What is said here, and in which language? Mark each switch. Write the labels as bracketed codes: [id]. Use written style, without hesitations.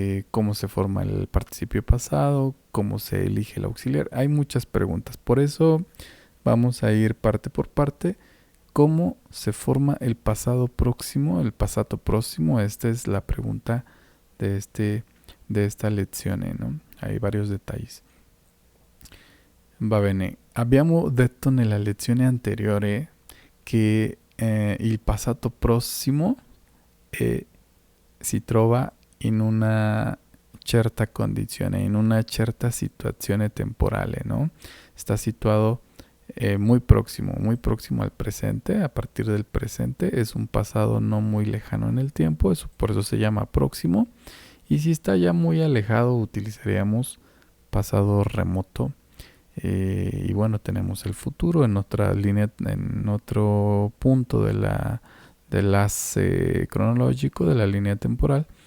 [es] Cómo se forma el participio pasado, cómo se elige el auxiliar. Hay muchas preguntas. Por eso vamos a ir parte por parte. ¿Cómo se forma el pasado próximo, el pasado próximo? Esta es la pregunta de, de esta lezione, ¿no? Hay varios detalles. [it] Va bene. Abbiamo detto nella lezione anteriore che il passato prossimo si trova in una certa condizione, in una certa situazione temporale, ¿no? [es] Está situado muy próximo al presente, a partir del presente, es un pasado no muy lejano en el tiempo, eso, por eso se llama próximo, y si está ya muy alejado utilizaríamos pasado remoto. Y bueno, tenemos el futuro en otra línea, en otro punto de del enlace cronológico de la línea temporal.